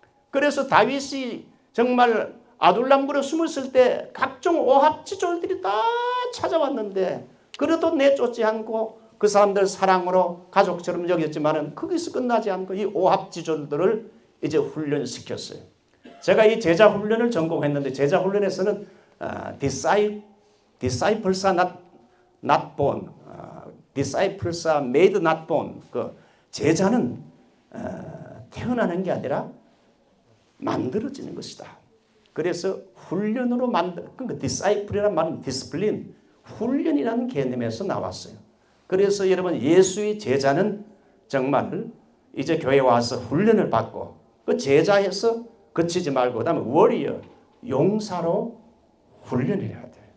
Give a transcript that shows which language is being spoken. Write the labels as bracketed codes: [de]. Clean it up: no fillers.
[ko] 그래서 다윗이 정말 아둘람굴에 숨었을 때 각종 오합지졸들이 다 찾아왔는데 그래도 내쫓지 않고 그 사람들 사랑으로 가족처럼 여겼지만은 거기서 끝나지 않고 이 오합지졸들을 이제 훈련시켰어요. 제가 이 제자 훈련을 전공했는데 제자 훈련에서는 [en] disciples are not born, disciples are made not born. [ko] 그 제자는 태어나는 게 아니라 만들어지는 것이다. 그래서 훈련으로 그러니까 disciple이란 말은 discipline, 훈련이라는 개념에서 나왔어요. 그래서 여러분 예수의 제자는 정말 이제 교회에 와서 훈련을 받고 그 제자에서 그치지 말고 그다음에 워리어, 용사로 훈련을 해야 돼.